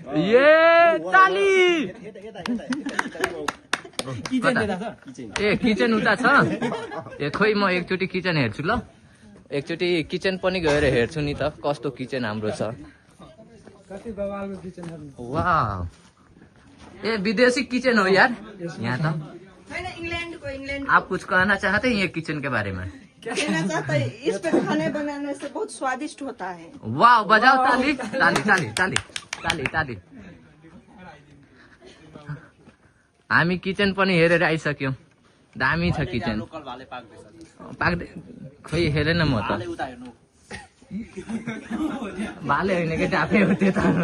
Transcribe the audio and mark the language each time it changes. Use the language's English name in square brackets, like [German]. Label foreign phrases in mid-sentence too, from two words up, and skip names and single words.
[Nepali] किचन उता छ ए खोइ म एकचोटि किचन हेर्छु ल एकचोटि किचन पनि गएर हेर्छु नि त कस्तो किचन हाम्रो छ वाह ए विदेशी किचन हो यार यहाँ त [Hindi] आप कुछ कहना चाहते हैं ये किचन के बारे में कहना चाहता है इस पे खाने बनाने से बहुत स्वादिष्ट होता है [Nepali] वाह [Hindi] बजाओ ताली ताली ताली ताली [Nepali] ताली ताली हामी किचन पनि हेरेर आइसक्यौँ दामी छ किचन पाक्दै खोइ हेरेन म त भाले होइन कि डाफे हो त्यो त